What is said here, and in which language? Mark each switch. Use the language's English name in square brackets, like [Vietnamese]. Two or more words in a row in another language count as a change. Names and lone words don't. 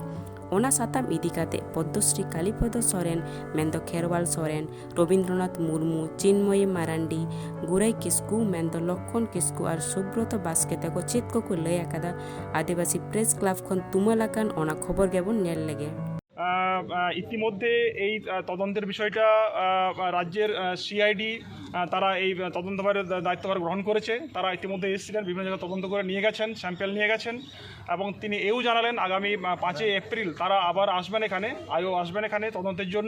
[Santali] ᱚᱱᱟ ᱥᱟᱛᱟᱢ ᱤᱫᱤ ᱠᱟᱛᱮ ᱯᱚᱫᱽᱫᱚᱥᱨী ᱠᱟᱞᱤᱯᱚᱫᱚ ᱥᱚᱨᱮᱱ ᱢᱮᱱᱫᱚ ᱠᱷᱮᱨᱣᱟᱞ ᱥᱚᱨᱮᱱ, ᱨᱚᱵᱤᱱᱫᱨᱚᱱᱟথ ᱢᱩᱨᱢᱩ, ᱪᱤᱱᱢᱚᱭᱤ ᱢᱟᱨᱟᱱᱰᱤ, ᱜᱩᱨᱟᱹᱭ ᱠᱤᱥᱠᱩ ᱢᱮᱱᱫᱚ ᱞᱚᱠᱠᱷᱚᱱ ᱠᱤᱥᱠᱩ ᱟᱨ ᱥᱩᱵᱨᱚᱛᱚ ᱵᱟᱥᱠᱮ ᱛᱟᱠᱚ ᱪᱮᱫ ᱠᱚᱠᱚ ᱞᱟᱹᱭ ᱟᱠᱟᱫᱟ, ᱟᱹᱫᱤᱵᱟᱹᱥᱤ ᱯᱨᱮᱥ ᱠᱞᱟᱵᱽ ᱠᱷᱚᱱ ᱛᱩᱢᱟᱹᱞ ᱟᱠᱟᱱ ᱚᱱᱟ ᱠᱷᱚᱵᱚᱨ ᱜᱮᱵᱚᱱ ᱧᱮᱞ ᱞᱮᱜᱮ। [Bangla] ইতিমধ্যে এই তদন্তের বিষয়টা রাজ্যের CID তারা এই তদন্তভারের দায়িত্বভার গ্রহণ করেছে। তারা ইতিমধ্যে এসেছিলেন, বিভিন্ন জায়গায় তদন্ত করে নিয়ে গেছেন, স্যাম্পেল নিয়ে গেছেন, এবং তিনি এও জানালেন আগামী 5 এপ্রিল তারা আবার আসবেন এখানে তদন্তের জন্য।